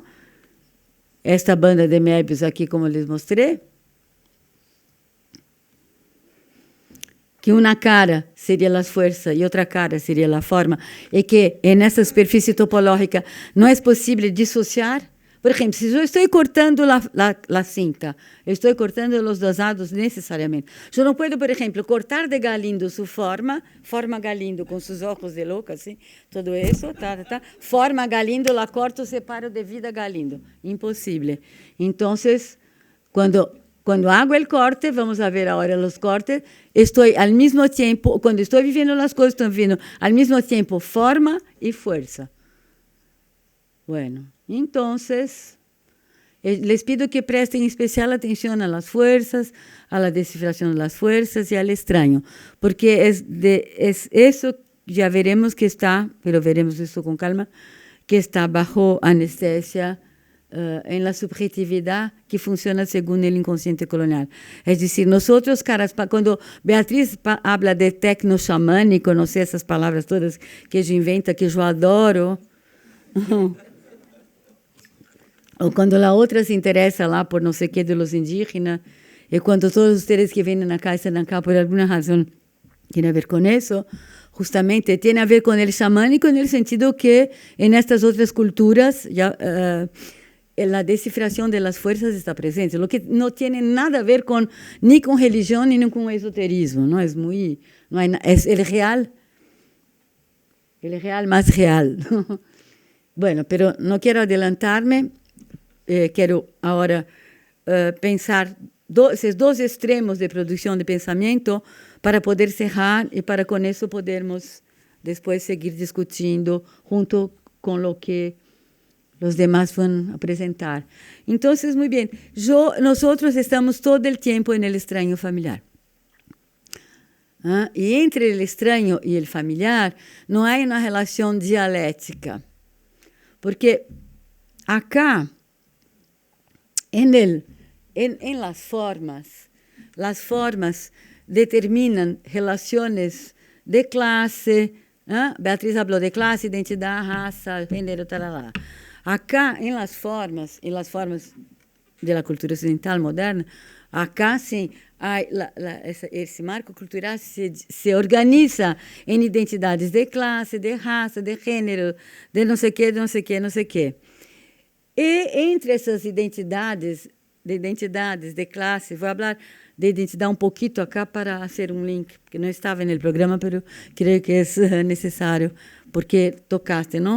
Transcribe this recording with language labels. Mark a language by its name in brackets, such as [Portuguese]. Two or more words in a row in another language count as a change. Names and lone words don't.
[Portuguese] Esta banda de Möbius aqui, como lhes mostrei, que uma cara seria as forças e outra cara seria a forma, e que nessa superfície topológica não é possível dissociar. Por exemplo, se eu estou cortando a cinta, eu estou cortando os dosados necessariamente. Eu não posso, por exemplo, cortar de Galindo sua forma Galindo com seus olhos de louca, assim, tudo isso, forma Galindo, [Spanish] la corto, [Portuguese] separo de vida Galindo. Impossível. Então, quando hago o corte, vamos ver agora os cortes, estou ao mesmo tempo, quando estou vivendo as coisas, estou vivendo ao mesmo tempo forma e força. [Spanish] Bueno, entonces, les pido que presten especial atención a las fuerzas, a la descifración de las fuerzas y al extraño, porque es eso, ya veremos que está, pero veremos eso con calma, que está bajo anestesia en la subjetividad que funciona según el inconsciente colonial. Es decir, nosotros, cuando Beatriz habla de tecno-xamânico, no sé esas palabras todas que ella inventa, que yo adoro, [Portuguese] ou quando a outra se interessa lá por não sei o que [Spanish] de los indígenas, [Portuguese] e quando todos vocês que vêm na casa estão cá por alguma razão tem a ver com isso, justamente tem a ver com o xamânico no sentido que em estas outras culturas já a decifração das forças está presente, o que não tem nada a ver nem com religião nem com esoterismo, não é muito, não é o real mais real. [Spanish] Bueno, pero no quiero adelantarme. [Portuguese] Quero agora pensar esses dois extremos de produção de pensamento para poder cerrar e para com isso podermos depois seguir discutindo junto com o que os demais vão apresentar. Então, muito bem, nós estamos todo o tempo no estranho familiar. [Spanish] Y entre el extraño y el familiar no hay una relación dialéctica. Porque acá, en las formas determinan relaciones de clase. Beatriz habló de clase, identidad, raza, género, tal. Acá, en las formas de la cultura [Portuguese] ocidental moderna, acá sim, esse marco cultural se organiza em identidades de classe, de raça, de gênero, de não sei o que, de não sei o que, não sei o que. E entre essas identidades de classe, vou falar de identidade um pouquinho acá para fazer um link, porque não estava no programa, mas creio que é necessário, porque tocaste, não?